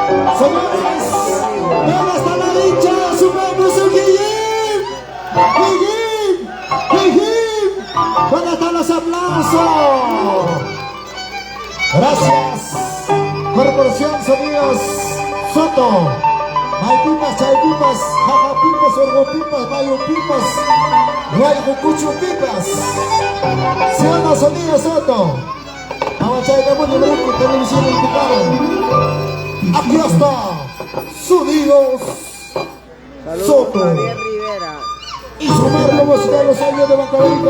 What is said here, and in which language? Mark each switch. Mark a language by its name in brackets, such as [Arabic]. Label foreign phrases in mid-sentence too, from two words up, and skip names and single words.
[Spanish] Señores, ¿dónde está la hincha de su famoso Guillín? ¡Guillín! ¿Dónde están los aplausos? Gracias. Corporación Sonidos Soto. Maipipas, chaipipas, jajapipas, orgopipas, mayupipas, guaycucuchupipas. ¿Sí o no, Sonido Soto? Vamos a Chayna Mundo Blanco, televisión en tu cara. Aquí está, Sonidos Saludos Soto. Javier Rivera. Y su marco musical los años de Bancaberita.